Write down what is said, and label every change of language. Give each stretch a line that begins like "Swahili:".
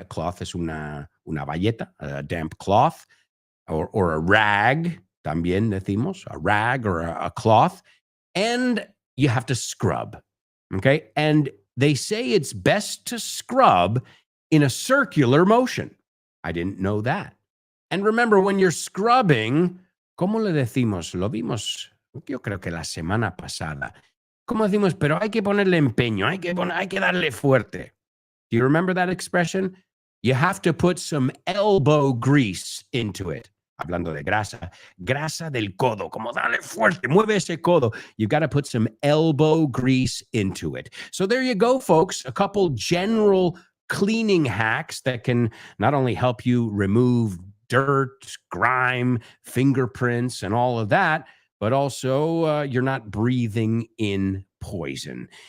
English: A cloth
Spanish: es una bayeta,
English: a damp cloth, or a rag,
Spanish: también decimos,
English: a rag or a cloth, and you have to scrub, okay? And they say it's best to scrub in a circular motion. I didn't know that. And remember, when you're scrubbing,
Spanish: ¿cómo le decimos? Lo vimos, yo creo que la semana pasada. ¿Cómo decimos? Pero hay que ponerle empeño, hay que darle fuerte.
English: Do you remember that expression? You have to put some elbow grease into it.
Spanish: Hablando de grasa, grasa del codo, como dale fuerte, mueve ese codo.
English: You've got to put some elbow grease into it. So there you go, folks. A couple general cleaning hacks that can not only help you remove dirt, grime, fingerprints, and all of that, but also you're not breathing in poison.